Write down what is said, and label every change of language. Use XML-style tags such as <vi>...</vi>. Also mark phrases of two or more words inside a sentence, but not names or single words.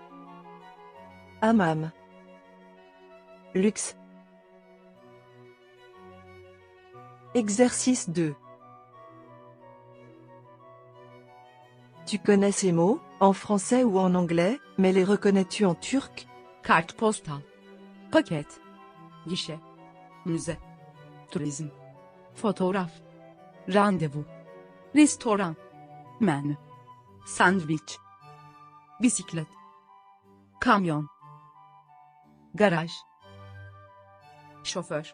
<fr>Hammam. Luxe. Exercice 2. Tu connais ces mots, en français ou en anglais, mais les reconnais-tu en turc?</fr> <tr>Kartpostal. Paket. Gişe. Müze. Turizm. Fotoğraf. Randevu. Restoran. Menü. Sandviç. Bisiklet. Kamyon. Garaj. Şoför.</tr>